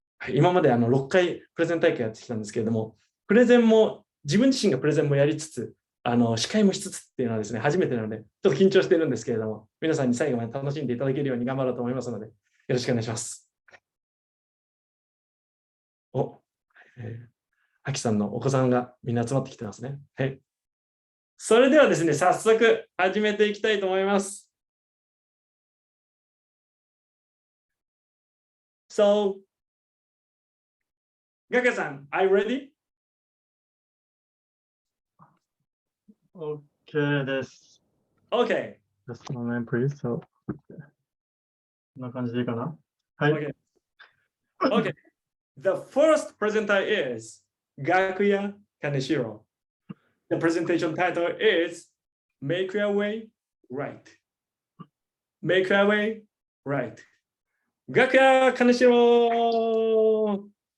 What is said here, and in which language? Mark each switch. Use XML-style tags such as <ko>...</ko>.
<ja>はい、今まで6回プレゼン大会やってきたんですけれども、プレゼンも、自分自身がプレゼンもやりつつ、司会もしつつっていうのはですね、初めてなので、ちょっと緊張しているんですけれども、皆さんに最後まで楽しんでいただけるように頑張ろうと思いますので、よろしくお願いします。あきさんのお子さんがみんな集まってきてますね。はい。それではですね、早速始めていきたいと思います。</ja> <en>So, ガカさん、are you ready?</en> <ja>OK です。</ja> <en>OK. Just a moment, please.</en> <ja>So, こんな感じでいいかな？はい。</ja> <en>Okay. Okay. The first presenter is Gakuya Kaneshiro. The presentation title is Make Your Way Right. Make Your Way Right. Gakuya Kaneshiro!</en>